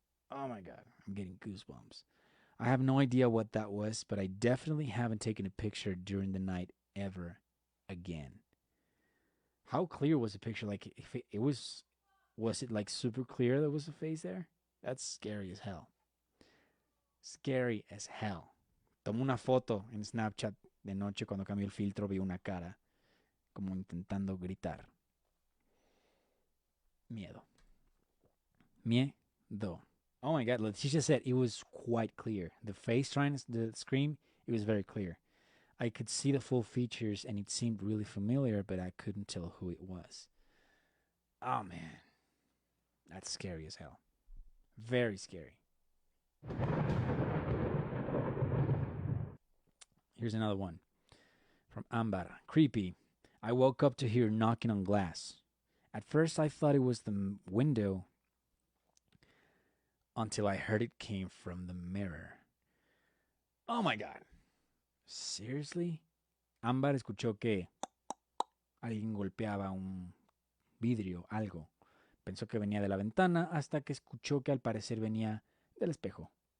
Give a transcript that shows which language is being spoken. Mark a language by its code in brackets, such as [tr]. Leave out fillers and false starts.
[en] Oh my god, I'm getting goosebumps. I have no idea what that was, but I definitely haven't taken a picture during the night ever again. How clear was the picture? Like, if it was it like super clear there was a face there? That's scary as hell. Scary as hell. [es] Tomé una foto en Snapchat de noche cuando cambié el filtro, vi una cara como intentando gritar. Miedo. Miedo. [en] Oh my god, Leticia said it was quite clear. The face trying to scream, it was very clear. I could see the full features and it seemed really familiar, but I couldn't tell who it was. Oh man, that's scary as hell. Very scary. Here's another one from Ambar. Creepy. I woke up to hear knocking on glass. At first, I thought it was the window until I heard it came from the mirror. Oh my god. Seriously? [es] Ambar escuchó que alguien golpeaba un vidrio, algo. Pensó que venía de la ventana hasta que escuchó que al parecer venía del espejo.